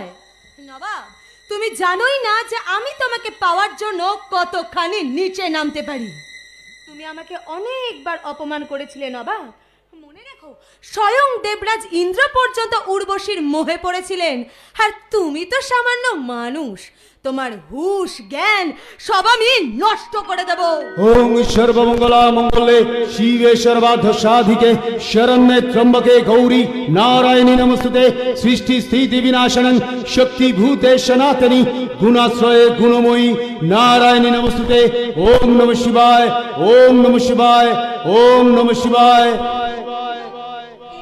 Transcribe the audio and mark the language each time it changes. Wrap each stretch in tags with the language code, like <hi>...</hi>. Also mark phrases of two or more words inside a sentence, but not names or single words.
<bn>নবাব, তুমি জানোই না যে আমি তোমাকে পাওয়ার জন্য কতখানি নিচে নামতে পারি। তুমি আমাকে অনেকবার অপমান করেছিলে নবাব। মনে রেখো, স্বয়ং দেবরাজ ইন্দ্র পর্যন্ত উর্বশীর মোহে পড়েছিলেন। আর তুমি তো সামান্য মানুষ। তোমার হুশ জ্ঞান সব আমি নষ্ট করে দেব।</bn> <sa>ओम् सर्वमङ्गला मङ्गले शिवे सर्वार्थ साधिके शरण्ये त्र्यम्बके गौरी नारायणी नमस्तुते। सृष्टि स्थिति विनाशनं शक्तिभूते सनातनी गुणाश्रये गुणमयी नारायणी नमस्तुते। ओम् नमः शिवाय, ओम् नमः शिवाय, ओम् नमः शिवाय।</sa>